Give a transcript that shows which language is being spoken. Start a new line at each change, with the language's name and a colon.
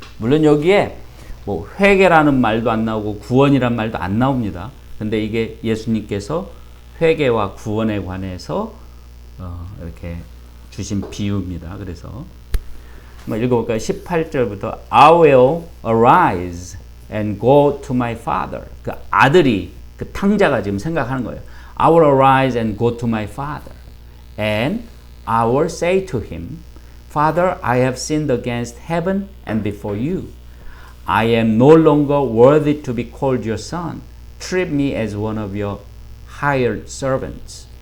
Korean: 물론 여기에 뭐 회개라는 말도 안 나오고 구원이란 말도 안 나옵니다. 근데 이게 예수님께서 회개와 구원에 관해서 이렇게 주신 비유입니다. 그래서 한번 읽어볼까요? 18절부터
English: I will arise and go to my father.
Korean: 그 아들이 그 탕자가 지금 생각하는 거예요.
English: I will arise and go to my father and I will say to him, Father, I have sinned against heaven and before you. I am no longer worthy to be called your son. Treat me as one of your hired servants.